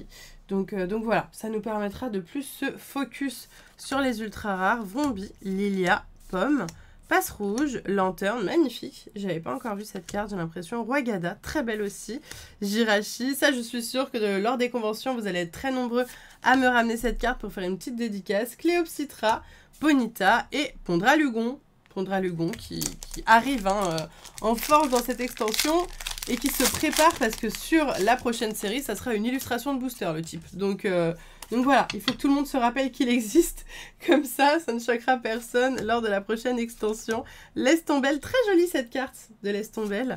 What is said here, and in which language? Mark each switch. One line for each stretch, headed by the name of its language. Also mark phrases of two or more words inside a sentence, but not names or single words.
French: Donc voilà, ça nous permettra de plus se focus sur les ultra rares. Vrombi, Lilia, Pomme, Passe Rouge, Lanterne, magnifique. J'avais pas encore vu cette carte, j'ai l'impression. Roigada, très belle aussi. Jirachi, ça je suis sûre que lors des conventions, vous allez être très nombreux à me ramener cette carte pour faire une petite dédicace. Cléopsitra, Bonita et Pondralugon. Pondralugon qui arrive hein, en force dans cette extension et qui se prépare parce que sur la prochaine série, ça sera une illustration de booster le type. Donc voilà, il faut que tout le monde se rappelle qu'il existe. Comme ça ne choquera personne lors de la prochaine extension. Lestombelle, très jolie cette carte de Lestombelle.